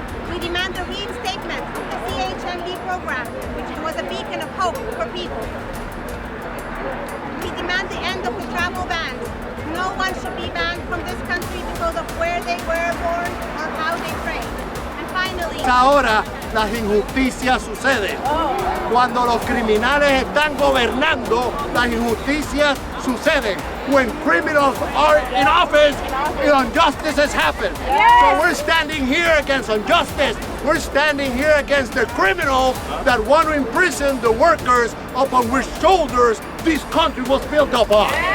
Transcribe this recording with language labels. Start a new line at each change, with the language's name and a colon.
English: We demand the reinstatement of the CHMB program, which was a beacon of hope for people. We demand the end of the travel bans. No one should be banned from this country because of where they were born or how they prayed. And finally,
Spanish: ahora las injusticias suceden. Cuando los criminales están gobernando, las injusticias suceden.
English: When criminals are in office, injustices happen. So we're standing here against injustice. We're standing here against the criminals that want to imprison the workers upon which shoulders this country was built upon.